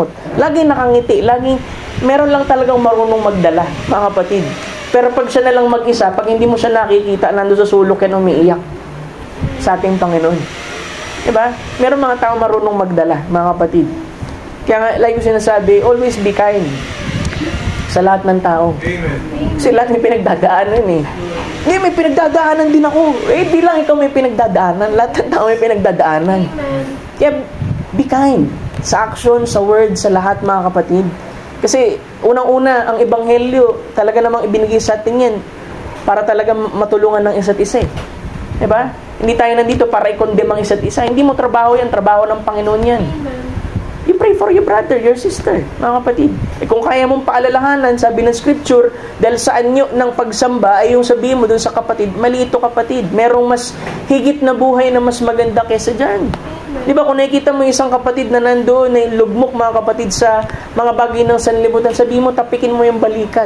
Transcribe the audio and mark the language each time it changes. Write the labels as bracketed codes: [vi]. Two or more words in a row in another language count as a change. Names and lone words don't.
[tl] Laging nakangiti, laging meron lang talagang marunong magdala, mga kapatid. Pero pag siya na lang mag-isa, pag hindi mo siya nakikita, nando sa sulok yan umiiyak sa ating Panginoon. Diba? Meron mga tao marunong magdala, mga kapatid. Kaya nga, like ko sinasabi, [en] always be kind [tl] sa lahat ng tao. Kasi lahat may pinagdadaanan eh. Hindi, may pinagdadaanan din ako. Di lang ikaw may pinagdadaanan. Lahat ng tao may pinagdadaanan. Kaya, [en] be kind. [tl] Sa action, sa word, sa lahat, mga kapatid. Kasi, unang-una, ang ebanghelyo, talaga namang ibinigay sa atin yan para talaga matulungan ng isa't isa eh. Diba? Hindi tayo nandito para i-condemn ang isa't isa. Hindi mo trabaho yan, trabaho ng Panginoon yan. [en] You pray for your brother, your sister, [tl] mga kapatid. Kung kaya mong paalalahanan, sabi ng scripture, dahil sa anyo ng pagsamba, ay yung sabihin mo dun sa kapatid, mali ito kapatid, merong mas higit na buhay na mas maganda kesa dyan. Di ba, kung nakikita mo isang kapatid na nandoon, na lugmok mga kapatid sa mga bagay ng sanlibutan, sabihin mo, tapikin mo yung balikat.